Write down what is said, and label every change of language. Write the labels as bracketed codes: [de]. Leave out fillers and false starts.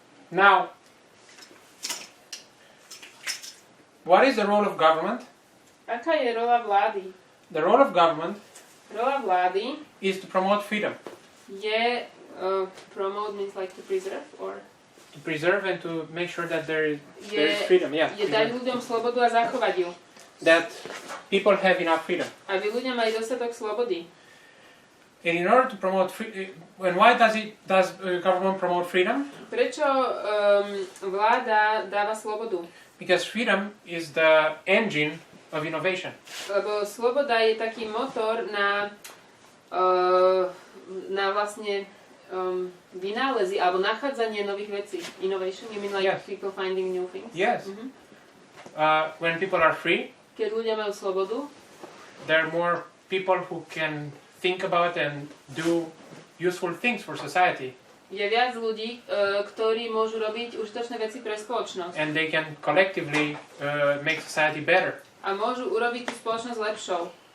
[en] Now, what is the role of government? [sk] Aká je rola vlády? [en] The role of government [sk] Rola vlády [en] is to promote freedom. je promote means like to preserve or To preserve and to make sure that there is [sk] je, [en] freedom. Yeah. [sk] je dať ľuďom slobodu a zachovať ju. [en] That people have enough freedom. [sk] Aby ľudia mali dostatok slobody. [en] And in order to promote and why does government promote freedom? [sk] Prečo vláda dáva slobodu? [en] Because freedom is the engine of innovation. [sk] Lebo sloboda je taký motor na vlastne vynálezy alebo nachádzanie nových vecí. [en] Innovation, you mean like Yes. people finding new things? Yes. Mhm. When people are free, [sk] Keď ľudia majú slobodu, [en] there are more people who can think about and do useful things for society. [sk] je viac ľudí, ktorí môžu robiť užitočné veci pre spoločnosť. [en] And they can collectively make society better. [sk] A môžu urobiť tú spoločnosť lepšou.